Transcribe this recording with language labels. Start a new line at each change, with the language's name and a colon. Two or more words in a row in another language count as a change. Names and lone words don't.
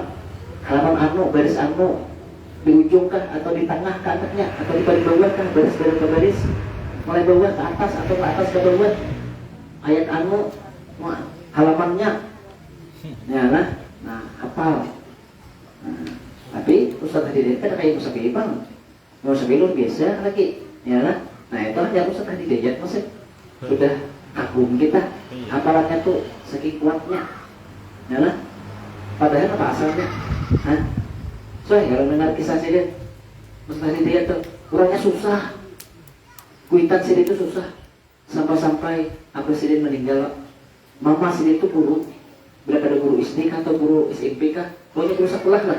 Banjar: Halaman baris di ujung kah atau di tengah ke atasnya atau di paling bawah kah, baris ke baris, mulai bawah ke atas atau ke atas ke bawah, ayat halamannya ya lah. Nah hafal. Tapi Ustaz Hadi kan kayak Ustaz Hadi Bang, Ustaz luar biasa lagi ya lah. Nah itu yang Ustaz Hadi masih sudah kagum kita hafalannya tuh segi kuatnya ya lah. Padahal apa asalnya? Soalnya kalau dengar kisah Sidin Ustaz Hidayat tuh kurangnya susah. Kuitan Sidin itu susah. Sampai apa Sidin meninggal, mama Sidin itu guru. Bila ada guru SD atau guru SMP kah, pokoknya guru sekolah lah.